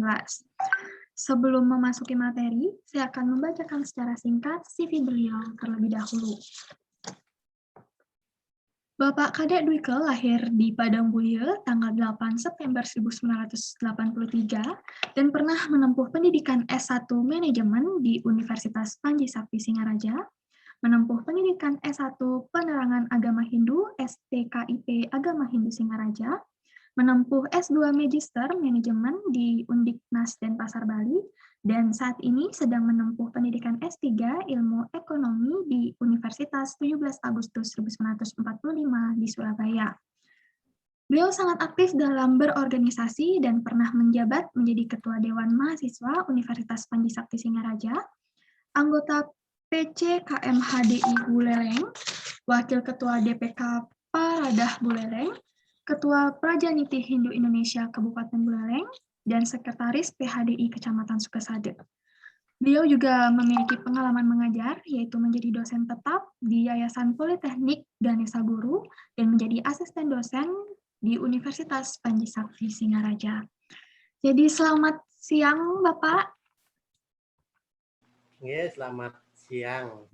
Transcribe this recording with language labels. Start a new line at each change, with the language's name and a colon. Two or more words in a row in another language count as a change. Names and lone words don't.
Indonesian: Sebelum memasuki materi, saya akan membacakan secara singkat CV beliau terlebih dahulu. Bapak Kadek Dwike lahir di Padang Buye tanggal 8 September 1983 dan pernah menempuh pendidikan S1 Manajemen di Universitas Panji Sakti Singaraja, menempuh pendidikan S1 Penerangan Agama Hindu STKIP Agama Hindu Singaraja, menempuh S2 Magister Manajemen di Undiknas Denpasar Bali, dan saat ini sedang menempuh pendidikan S3 Ilmu Ekonomi di Universitas 17 Agustus 1945 di Surabaya. Beliau sangat aktif dalam berorganisasi dan pernah menjabat menjadi Ketua Dewan Mahasiswa Universitas Panji Sakti Singaraja, anggota PCKM HDI Buleleng, Wakil Ketua DPK Paradah Buleleng, Ketua Prajaniti Hindu Indonesia Kabupaten Buleleng, dan Sekretaris PHDI Kecamatan Sukasade. Beliau juga memiliki pengalaman mengajar, yaitu menjadi dosen tetap di Yayasan Politeknik Ganesha Guru dan menjadi asisten dosen di Universitas Panji Sakti Singaraja. Jadi selamat siang, Bapak. Ya, selamat siang.